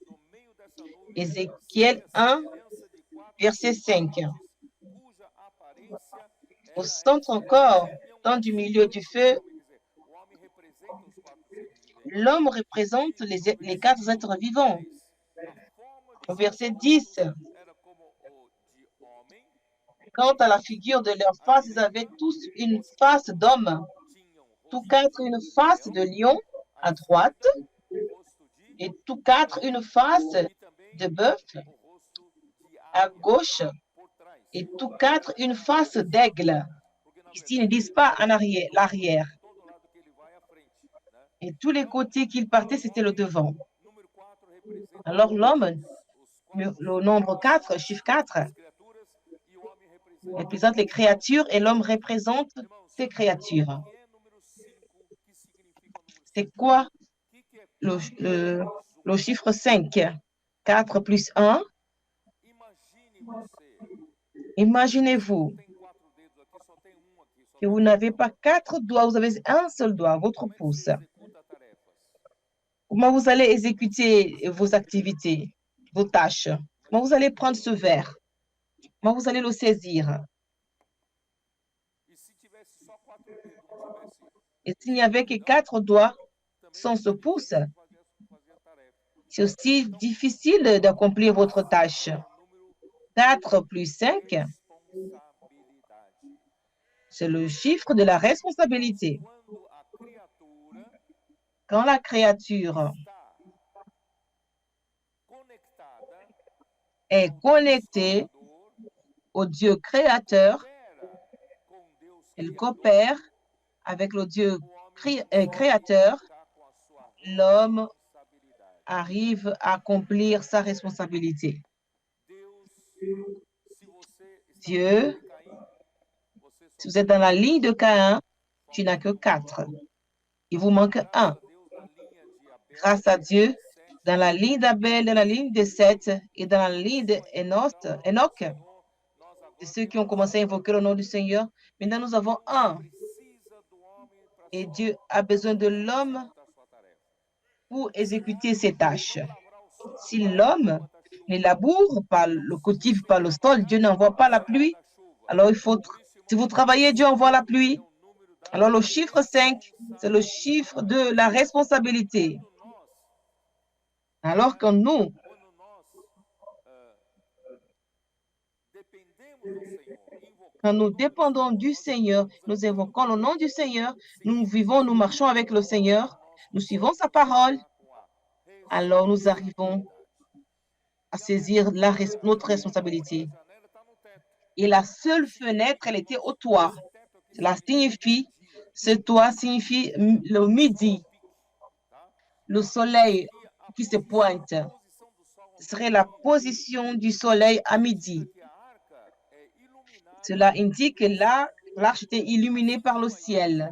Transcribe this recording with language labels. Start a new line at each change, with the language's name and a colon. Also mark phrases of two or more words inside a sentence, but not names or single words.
Portuguese: Do meio dessa nuvem
French: Ézéchiel
Portuguese: saía a 1, semelhança de 4
French: verset 5.
Portuguese: serpentes, cuja aparência
French: Au
Portuguese: era
French: centre
Portuguese: essa.
French: encore,
Portuguese: Tinham
French: dans
Portuguese: a
French: du milieu du
Portuguese: semelhança do
French: feu,
Portuguese: homem. Quer dizer, o homem representa os 4 seres viventes.
French: l'homme représente
Portuguese: E no
French: les 4 êtres
Portuguese: versículo
French: vivants.
Portuguese: 10, a forma de
French: Au
Portuguese: seus
French: verset 10,
Portuguese: rostos era como o de homem.
French: quant à la figure de leur
Portuguese: À
French: face, ils avaient
Portuguese: direita,
French: tous une
Portuguese: os
French: face
Portuguese: 4
French: d'homme.
Portuguese: tinham
French: Tous
Portuguese: rosto
French: 4
Portuguese: de
French: une face
Portuguese: leão.
French: de lion
Portuguese: À
French: à droite
Portuguese: esquerda, o rosto de
French: et tous 4 une face
Portuguese: e também
French: de bœuf
Portuguese: o rosto de
French: à
Portuguese: águia
French: gauche
Portuguese: por trás.
French: et tous 4 une
Portuguese: Na
French: face
Portuguese: frente,
French: d'aigle.
Portuguese: porque na
French: Ici, ils ne
Portuguese: verdade
French: disent
Portuguese: ele
French: pas
Portuguese: vai
French: en arrière, l'arrière.
Portuguese: todo lado que ele vai à frente, né?
French: Et tous les
Portuguese: Então,
French: côtés qu'il partait,
Portuguese: o
French: c'était le
Portuguese: homem,
French: devant.
Portuguese: número 4 representa
French: Alors l'homme,
Portuguese: os 4
French: le nombre
Portuguese: seres,
French: 4, chiffre 4,
Portuguese: as criaturas, e o homem representa
French: représente les créatures et l'homme représente
Portuguese: Irmãos,
French: ces créatures.
Portuguese: o que é número 5? O que significa o número 5?
French: C'est quoi
Portuguese: O que é
French: le,
Portuguese: 4
French: le,
Portuguese: mais 1?
French: le chiffre 5? 4 plus 1.
Portuguese: Imagine você.
French: Imaginez-vous,
Portuguese: Tem 4 dedos aqui,
French: que vous n'avez pas 4 doigts, vous avez un seul doigt, votre
Portuguese: Como é que
French: pouce.
Portuguese: você executa tarefas?
French: Comment vous allez exécuter vos activités, vos tâches? Comment vous allez prendre ce verre? Comment vous allez le saisir?
Portuguese: E se tivesse só 4 dedos, não tivesse
French: Et s'il n'y avait que
Portuguese: dedão,
French: 4 doigts
Portuguese: também
French: sans ce
Portuguese: seria
French: pouce,
Portuguese: difícil fazer a tarefa.
French: c'est aussi difficile d'accomplir votre tâche.
Portuguese: É o número
French: 4 plus 5,
Portuguese: responsabilidade.
French: c'est le chiffre de la
Portuguese: Então,
French: responsabilité.
Portuguese: quando a criatura
French: Quand la créature
Portuguese: está conectada
French: est
Portuguese: ao
French: connectée
Portuguese: Criador,
French: au Dieu créateur,
Portuguese: coopera com Deus
French: elle
Portuguese: Criador,
French: coopère avec le Dieu
Portuguese: o homem consegue
French: créateur,
Portuguese: ficar com a sua
French: l'homme
Portuguese: responsabilidade.
French: arrive à accomplir sa responsabilité.
Portuguese: Deus, se você está na
French: Dieu,
Portuguese: linha de Caim, você só
French: si vous
Portuguese: tem
French: êtes dans la ligne de Caïn, tu
Portuguese: falta
French: n'as que
Portuguese: um.
French: 4. Il vous manque
Portuguese: Graças
French: un.
Portuguese: a Deus, na linha de Abel,
French: Grâce à Dieu,
Portuguese: de Sete,
French: dans la ligne d'Abel, dans la ligne de Seth et dans la ligne d'Enoch,
Portuguese: Senhor, nós
French: de
Portuguese: agora
French: ceux qui ont
Portuguese: temos
French: commencé à invoquer le nom du Seigneur, maintenant nous avons
Portuguese: Deus
French: un.
Portuguese: precisa do homem para
French: Et
Portuguese: só
French: Dieu a besoin de l'homme
Portuguese: executar sua tarefa.
French: pour
Portuguese: Se o
French: exécuter
Portuguese: homem
French: ses tâches.
Portuguese: não lavrar o solo,
French: Si
Portuguese: não
French: l'homme
Portuguese: bota
French: ne
Portuguese: chuva.
French: laboure pas,
Portuguese: Então,
French: le
Portuguese: se
French: cultive
Portuguese: você
French: pas le sol, Dieu
Portuguese: trabalhar,
French: n'envoie pas la
Portuguese: você
French: pluie.
Portuguese: manda chuva.
French: Alors il faut,
Portuguese: Por isso,
French: si
Portuguese: irmão,
French: vous
Portuguese: o
French: travaillez,
Portuguese: número
French: Dieu envoie la
Portuguese: 5
French: pluie.
Portuguese: é o número da
French: Alors le chiffre 5, c'est le chiffre de la responsabilité. Alors que nous,
Portuguese: quando nós dependemos do Senhor,
French: quand
Portuguese: invocando
French: nous
Portuguese: o nome do
French: dépendons
Portuguese: Senhor,
French: du
Portuguese: nós
French: Seigneur,
Portuguese: estamos
French: nous
Portuguese: andando
French: invoquons le
Portuguese: com
French: nom
Portuguese: Ele.
French: du Seigneur, nous vivons, nous
Portuguese: Significa
French: marchons avec le
Portuguese: que
French: Seigneur,
Portuguese: nós
French: nous suivons sa
Portuguese: conseguimos
French: parole,
Portuguese: ficar com a
French: alors nous arrivons
Portuguese: responsabilidade.
French: à
Portuguese: E a
French: saisir notre
Portuguese: a única
French: responsabilité.
Portuguese: janela está no teto.
French: Et la seule fenêtre, elle était au toit. Cela signifie, ce toit signifie le midi, le soleil qui se pointe. Ce serait la position du soleil à midi. Cela indique que là, l'arche était illuminée par le ciel.